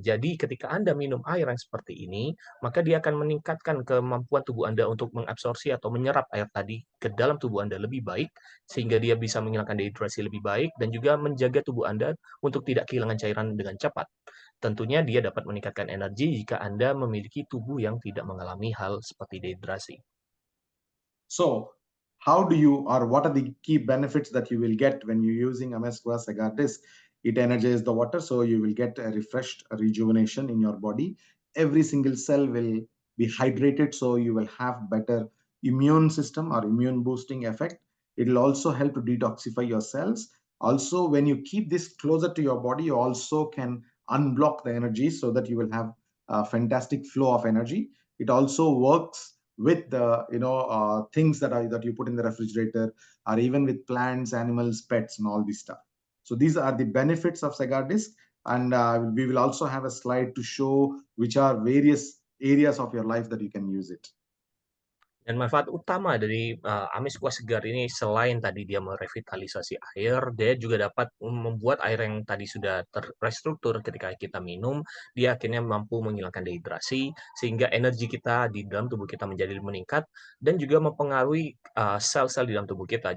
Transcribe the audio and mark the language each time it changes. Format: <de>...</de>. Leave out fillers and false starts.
<id>Jadi ketika Anda minum air yang seperti ini, maka dia akan meningkatkan kemampuan tubuh Anda untuk mengabsorpsi atau menyerap air tadi ke dalam tubuh Anda lebih baik, sehingga dia bisa menghilangkan dehidrasi lebih baik, dan juga menjaga tubuh Anda untuk tidak kehilangan cairan dengan cepat. Tentunya dia dapat meningkatkan energi jika Anda memiliki tubuh yang tidak mengalami hal seperti dehidrasi.</id> <en>So, how do you, or what are the key benefits that you will get when you're using Amesquas Agar Disc? It energizes the water, so you will get a refreshed rejuvenation in your body. Every single cell will be hydrated, so you will have better immune system or immune boosting effect. It will also help to detoxify your cells. Also, when you keep this closer to your body, you also can unblock the energy so that you will have a fantastic flow of energy. It also works with the things that you put in the refrigerator, or even with plants, animals, pets, and all this stuff. So these are the benefits of Agar Disc, and we will also have a slide to show which are various areas of your life that you can use it.</en> <id>Dan manfaat utama dari Amesquas Segar ini selain tadi dia merevitalisasi air, dia juga dapat membuat air yang tadi sudah terrestruktur ketika kita minum, dia akhirnya mampu menghilangkan dehidrasi sehingga energi kita di dalam tubuh kita menjadi meningkat dan juga mempengaruhi sel-sel di dalam tubuh kita.</id>